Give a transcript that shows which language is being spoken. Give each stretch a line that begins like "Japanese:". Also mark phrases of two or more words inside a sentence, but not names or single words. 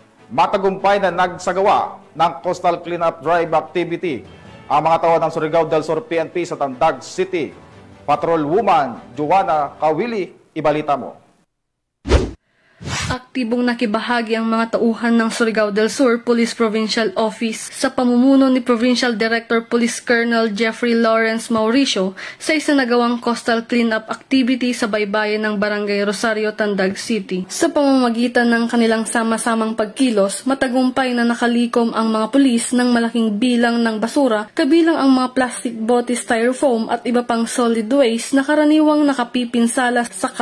Filipino: Matagumpay na nagsagawa ng
English: Coastal Cleanup Drive activity
Filipino: ang mga tao ng Surigao del Sur PNP sa Tandag City. Patrolwoman Joanna Kawili, ibalita mo. Aktibong nakibahagi ang mga tauhan ng Surigao del Sur Police Provincial Office sa pamumuno ni Provincial Director Police Colonel Jeffrey Lawrence Mauricio sa isinagawang
English: coastal cleanup activity
Filipino: sa baybayin ng Barangay Rosario, Tandag City. Sa pamamagitan ng kanilang sama-samang pagkilos, matagumpay na nakalikom ang mga pulis ng malaking bilang ng basura, kabilang ang mga plastic bote, styrofoam at iba pang
English: solid waste
Filipino: na karaniwang nakapipinsala sa kalikasan.